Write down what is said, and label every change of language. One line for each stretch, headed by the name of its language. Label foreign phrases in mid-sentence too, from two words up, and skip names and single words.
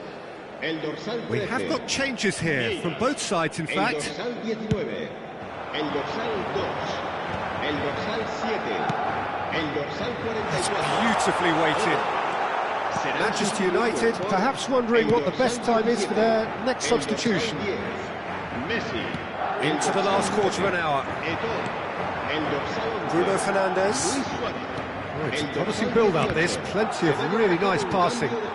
Catalan: El dorsal 13.
English: We have got changes here from both sides, in fact.
Catalan: El dorsal 19. El dorsal 2. El dorsal 7. El dorsal 44.
English: It's beautifully weighted. Manchester United perhaps wondering what the best time is for their next substitution. Into the last quarter of an hour. Bruno Fernandes. Oh, it's a promising build-up, this. Plenty of really nice passing.